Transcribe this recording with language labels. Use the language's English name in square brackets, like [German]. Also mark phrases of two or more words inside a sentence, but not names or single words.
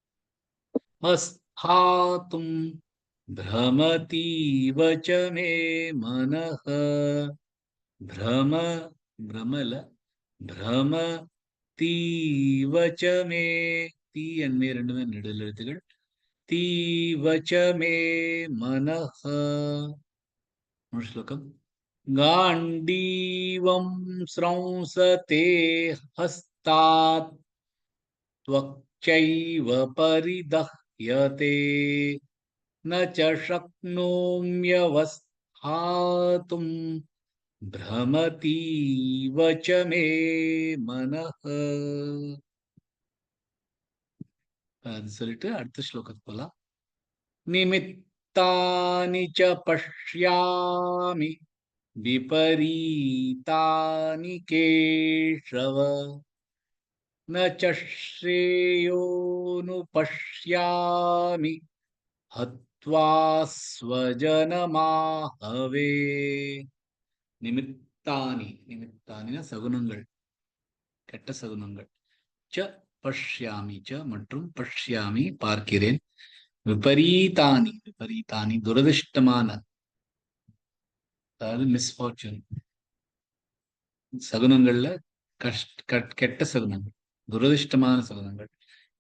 [Sanskrit] वस्थातुं भ्रमतीव च मे मनः भ्रम भ्रमल भ्रमतीव च मे ती अन्मे [Tamil] ரெண்டுமே நெடில் எழுத்துகள். [Sanskrit] तीव च मे मनः [Tamil] ஒரு ஸ்லோகம். [Sanskrit] गाण्डीवं स्रंसते हस्तात् त्वक्चैव परिदह्यते न च शक्नोम्यवस्थातुं भ्रमतीव च मे मनः. [Tamil] அது சொல்லிட்டு அடுத்த ஸ்லோகத்துக்கு போலாம். [Sanskrit] निमित्तानि च पश्यामि विपरीतानि केशव न च श्रेयोनुपश्यामि हत्वा स्वजनमाहवे. निमित्तानि निमित्तानिन [Tamil] சகுனங்கள், கெட்ட சகுனங்கள். [Sanskrit] च पश्यामि [Tamil] ச மற்றும் பஷ்யாமி பார்க்கிறேன், [Sanskrit] विपरीतानि विपरीतानि [Tamil] துரதிருஷ்டமான அதாவது மிஸ்ஃபார்ச்சூன் சகுனங்கள்ல கெட்ட சகுனங்கள், துரதிருஷ்டமான சகுனங்கள்.